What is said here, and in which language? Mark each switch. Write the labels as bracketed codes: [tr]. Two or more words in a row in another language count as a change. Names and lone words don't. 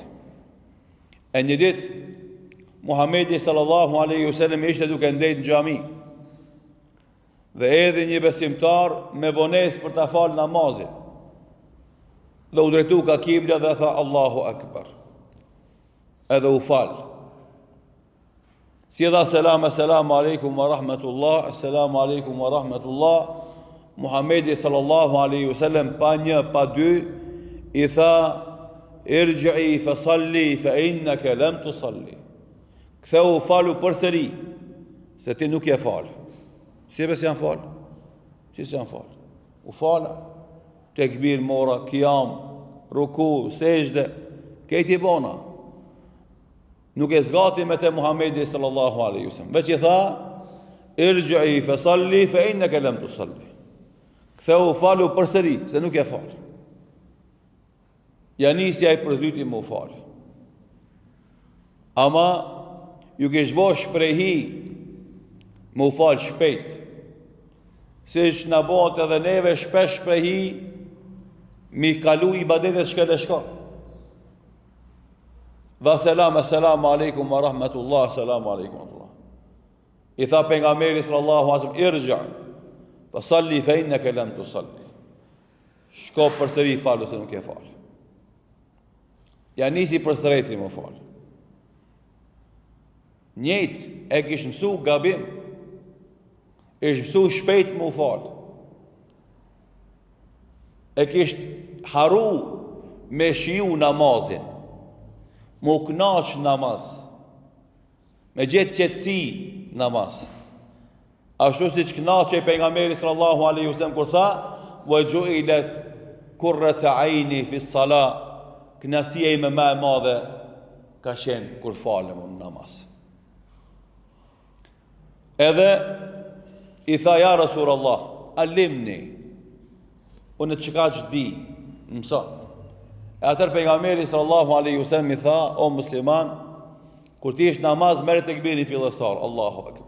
[sq] E një ditë, Muhamedi [ar] صلى الله عليه وسلم [sq] ishte duke ndejt në xhami, dhe erdhi një besimtar me vonesë për ta falë namazin, dhe u drejtu ka kibla dhe tha [ar] الله أكبر, [sq] edhe u falë. Si dha selam, [ar] السلام عليكم ورحمة الله، السلام عليكم ورحمة الله, Muhamedi صلى الله عليه وسلم [sq] pa një, pa dy, i tha [ar] ارجع فصل فإنك لم تصل. [sq] Ktheu falu përsëri, se ti nuk je fal. Si pse janë fal? Si janë fal? U fala, tekbir mora, qiyam, ruku, sejdë, këti bona. Nuk e zgati me te Muhamedi [ar] صلى الله عليه وسلم. [sq] Veç i tha [ar] ارجع فصل فإنك لم تصل. [sq] Ktheu falu përsëri, se nuk e fal. Ja nisi ai përsëri më fal. Ama ju kesh bo shprehi më fal shpejt. Siç na bëhet edhe neve shpesh shprehi mi kalu ibadetet shkele shka. Dha selam, [ar] السلام عليكم ورحمة الله، السلام عليكم ورحمة الله. [sq] I tha pejgamberi [ar] صلى الله عليه وسلم، ارجع فصل فإنك لم تصل. [sq] Shko përsëri falu se nuk e fal. Ja nisi përsëriti më fal. Njët e kish mësu gabim, ish mësu shpejt më fal. E kish haru me shiu namazin, mu knash namaz, me gjetë qetësi namaz. Ashtu si që knaqe pejgamberi [ar] صلى الله عليه وسلم [sq] kur tha, [ar] وجعلت قرة عيني في الصلاة, [sq] knasia ime më e madhe ka qenë kur falem në namaz. Edhe i tha, [ar] يا رسول الله علمني, [sq] unë çka që di, mëso. E atër pejgamberi [ar] صلى الله عليه وسلم [sq] i tha, o musliman, kur ti ish namaz, merre tekbirin fillestar, [ar] الله أكبر.